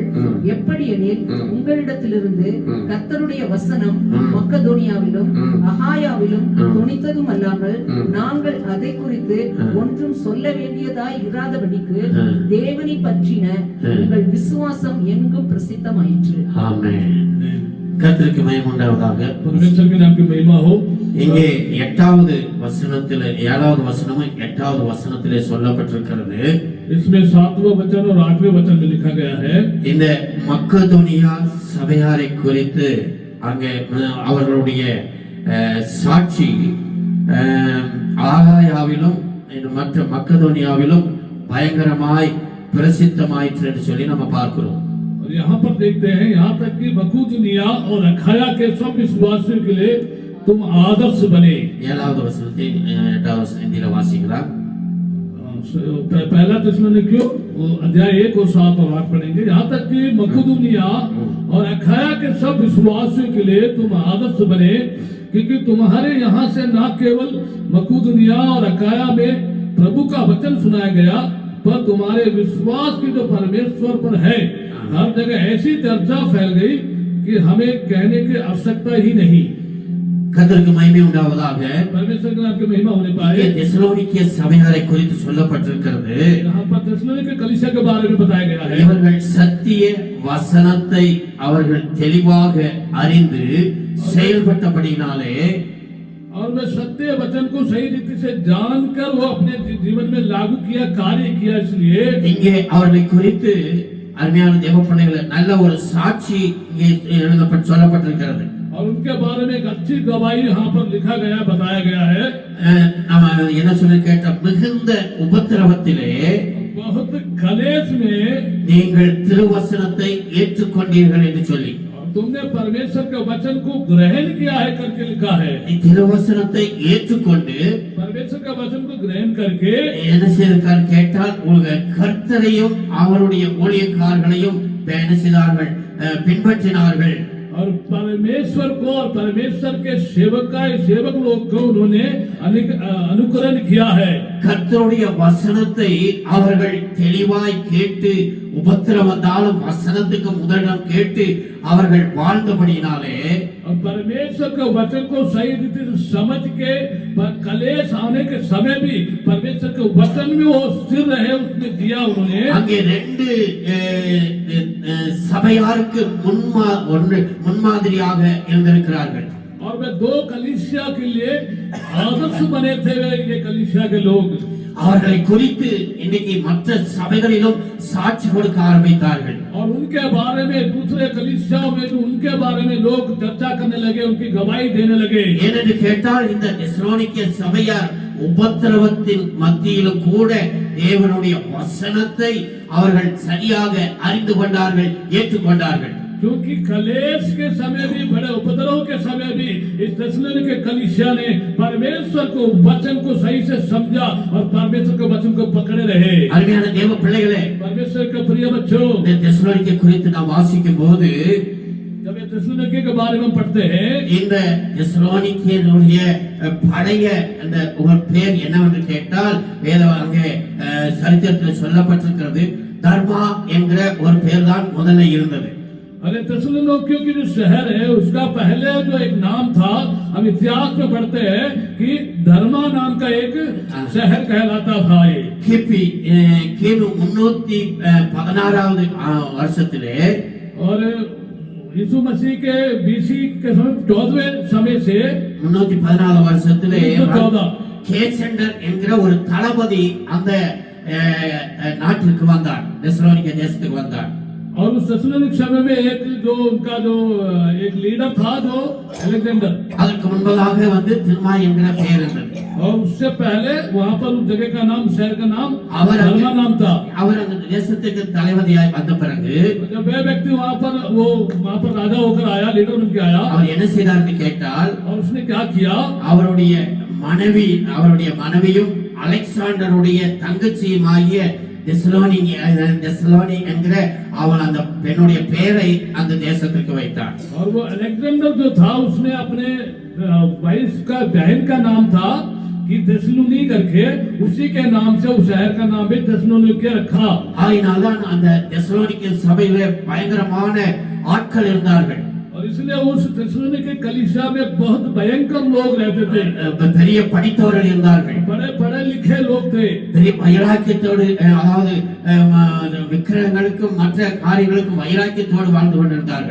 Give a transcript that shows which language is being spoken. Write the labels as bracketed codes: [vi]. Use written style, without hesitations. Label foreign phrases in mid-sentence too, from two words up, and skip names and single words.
[ta] எப்படி எனில் உங்களிடத்திலிருந்து கர்த்தருடைய வசனம் மக்கதோனியாவிலும் அகாயாவிலும் துணித்ததும் அல்லாமல் நாங்கள் அதை குறித்து ஒன்றும் சொல்ல வேண்டியதாய் இராதபடிக்கு தேவனை பற்றின உங்கள் விசுவாசம் எங்கும் பிரசித்தமாயிற்று. ஆமென். கர்த்தருக்கு மகிமை உண்டாவதாக. [hi] परमेश्वर के नाम की महिमा हो। [ta] இங்கே 8வது வசனத்திலே 7வது வசனமும் 8வது வசனத்திலே சொல்லப்பட்டிருக்கிறது. [hi] इसमें 7वां वचन और 8वें वचन में लिखा गया है। [ta] இந்த மக்கதோனியா சபையாரை குறித்து அங்கே அவர்களுடைய சாட்சி ஆகாயாவிலும் மற்ற மக்கதோனியாவிலும் பயங்கரமாய் பிரசித்தமாயிற்று என்று சொல்லி நம்ம பார்க்கிறோம். [hi] और यहाँ पर देखते हैं, यहाँ तक कि मकदोनिया और अखाया के सब विश्वासियों के लिए तुम आदर्श बने। [ta] 7வது வசனத்தை 8வது வசனத்தில வாசிக்கலாம். [hi] पहला थिस्सलुनीके अध्याय 1 और 7 और 8 पढ़ेंगे। यहाँ तक कि मकदोनिया और अखाया के सब विश्वासियों के लिए तुम आदर्श बने, क्योंकि तुम्हारे यहाँ से न केवल मकदोनिया और अखाया में प्रभु का वचन सुनाया गया, पर तुम्हारे विश्वास की जो परमेश्वर पर है हर जगह ऐसी चर्चा फैल गई कि हमें कहने की आवश्यकता ही नहीं। [ta] கர்த்தருக்கு மகிமை உண்டாவதாக. [hi] परमेश्वर के नाम की महिमा होने पाए। [ta] தெசலோனிக்கே சபையாரை குறித்து சொல்லப்பட்டிருக்கிறது. [hi] यहाँ पर थिस्सलुनीके कलीसिया के बारे में बताया गया है। [ta] இவர்கள் சத்திய வசனத்தை அவர்கள் தெளிவாக அறிந்து செயல்பட்டபடினாலே, [hi] और वे सत्य वचन को सही रीति से जानकर वो अपने जीवन में लागू किया, कार्य किया। इसलिए [ta] இங்கே அவர்களை குறித்து அருமையான தேவ பிள்ளைகளே, நல்ல ஒரு சாட்சி இங்கே எழுதப்பட்டு சொல்லப்பட்டிருக்கிறது. [hi] और उनके बारे में एक अच्छी गवाही यहाँ पर लिखा गया, बताया गया है। [ta] நம்ம என்ன சொல்லி கேட்ட, மிகுந்த உபத்திரவத்திலே [hi] बहुत कलेश में [ta] நீங்கள் திருவசனத்தை ஏற்றுக்கொண்டீர்கள் என்று சொல்லி, [hi] तुमने परमेश्वर के वचन को ग्रहण किया है करके लिखा है। [ta] திருவசனத்தை ஏற்றுக்கொண்டு [hi] परमेश्वर का वचन को ग्रहण करके [ta] என்ன செய்திருக்கார் கேட்டால், உங்க கர்த்தரையும் அவருடைய ஊழியக்காரர்களையும் என்ன செய்தார்கள், பின்பற்றினார்கள். [hi] और परमेश्वर को और परमेश्वर के सेवक लोग को उन्होंने अनुकरण किया है। [ta] கர்த்தருடைய வசனத்தை அவர்கள் தெளிவாய் கேட்டு, உபத்திரம் வந்தாலும் வசனத்துக்கு முதலிடம் கேட்டு அவர்கள் வாழ்ந்தபடியினாலே, [hi] और परमेश्वर के वचन को सही रीति से समझ के कलेश आने के समय भी परमेश्वर के वचन में वो स्थिर रहे, उसने दिया उन्होंने। [ta] அங்கே ரெண்டு சபையாருக்கு முன்மாதிரியாக இருந்திருக்கிறார்கள். [hi] और वे दो कलीसिया के लिए आदर्श बने थे, ये कलीसिया के लोग। [ta] அவர்களை குறித்து இன்னைக்கு மற்ற சபைகளிலும் சாட்சி கொடுக்க ஆரம்பித்தார்கள். [hi] और उनके बारे में दूसरे कलीसियाओं में उनके बारे में लोग चर्चा करने लगे, उनकी गवाही देने लगे। [ta] ஏனென்று கேட்டால், இந்த தெசலோனிக்கே சபையார் உபத்திரவத்தின் மத்தியிலும் கூட தேவனுடைய வசனத்தை அவர்கள் சரியாக அறிந்து கொண்டார்கள், ஏற்றுக்கொண்டார்கள். [hi] क्योंकि कलेश के समय भी, बड़े उपद्रव के समय भी इस थेसलोनिके कलीसिया ने परमेश्वर को वचन को सही से समझा और परमेश्वर के वचन को पकड़े रहे। [ta] அருமையான தேவ பிள்ளைகளே, [hi] परमेश्वर के प्रिय बच्चों, [ta] இந்த தெசலோனிக்கே குறித்து நாம் வாசிக்கும் போது, [hi] जब ये थेसलोनिके के बारे में पढ़ते हैं, [ta] இந்த தெசலோனிக்கேயுடைய பழைய அந்த ஒரு பேர் என்னவென்று கேட்டால், அங்கே சரித்திரத்தில் சொல்லப்பட்டிருக்கிறது, தர்மா என்கிற ஒரு பேர் தான் முதல்ல இருந்தது. [hi] अरे थेसलोनिके की जो शहर है, उसका पहले जो एक नाम था, हम इतिहास में पढ़ते हैं कि धर्मा नाम का एक शहर कहलाता था। ये [ta] கிபி 316வது வருஷத்திலே, [hi] और यीशु मसीह के बीसी के समय 14वें समय से [ta] 314 வருஷத்திலே 14 கேசண்டர் என்கிற ஒரு தளபதி அந்த நாட்டிற்கு வந்தார், தெசலோனிக்கே தேசத்துக்கு வந்தார். [hi] और उस थेसलोनिके समय में एक जो उनका जो एक लीडर था, जो अलेक्जेंडर, [ta] அதற்கு முன்பதாக வந்து திருமா என்கிற பெயர் இருந்தது. [hi] और उससे पहले वहां पर उस जगह का नाम, शहर का नाम [ta] அவர் [hi] धर्मा नाम था। [ta] அவர் அந்த தேசத்துக்கு தளபதியாய் वந்த பிறகு [hi] जब वह व्यक्ति वहां पर राजा होकर आया, लीडर बन के आया, [ta] அவர் என்ன செய்தார்னு கேட்டால், [hi] और उसने क्या किया, [ta] அவருடைய மனைவியும் அலெக்சாண்டருடைய தங்கச்சியுமாகிய தெசலோனி என்கிற அவள் அந்த பெண்ணுடைய பெயரை அந்த தேசத்துக்கு வைத்தார். [hi] और वो अलेक्जेंडर जो था, उसने अपने वाइफ का बहन का नाम था कि थेसलोनी करके, उसी के नाम से उस शहर का नाम भी थेसलोनिके रखा। [ta] ஆயினால்தான் அந்த தெசலோனிக்கே சபையிலே பயங்கரமான ஆட்கள் இருந்தார்கள். [hi] और इसलिए उस थेसलोनिके कलीसिया में बहुत भयंकर लोग रहते थे, [ta] பெரிய படித்தவர்கள் இருந்தார்கள், [hi] बड़े पढ़े लिखे लोग थे, [ta] பெரிய வைராக்கியத்தோடு, அதாவது விக்கிரகங்களுக்கும் மற்ற காரியங்களுக்கும் வைராக்கியத்தோடு வாழ்ந்து கொண்டிருந்தார்கள்.